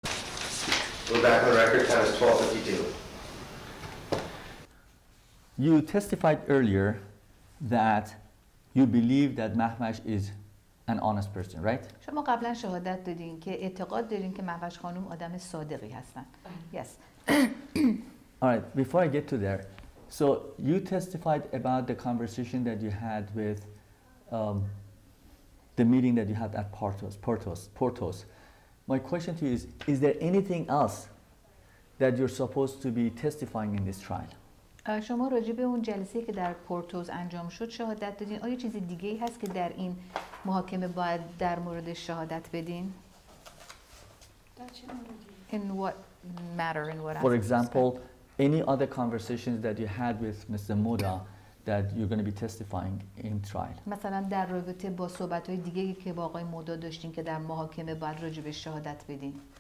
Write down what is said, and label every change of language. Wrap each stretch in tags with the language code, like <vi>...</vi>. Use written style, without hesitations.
<en>We're back on record, time is 12:52. You testified earlier that you believe that Mahvash is an honest person, right?</en> <fa>شما قبلا شهادت دادین که اعتقاد دارین که مهوش خانم آدم صادقی هستن.</fa> <en>Yes. All right, before I get to there, so you testified about the conversation that you had with the meeting that you had at Portos. My question to you is there anything else that you're supposed to be testifying in this trial?</en> <fa>شما راجع به اون جلسه که در پورتوز انجام شد شهادت دادین. آیا چیز دیگه ای هست که در این محاکمه باید در مورد شهادت بدین؟</fa> <en>In what matter, in what For example, any other conversations that you had with Mr. Moda that you're going to be testifying in trial?</en> <fa>مثلا در رابطه با صحبت‌های دیگه‌ای که با آقای مودا داشتین که در محاکمه باید راجع به شهادت بدین.</fa>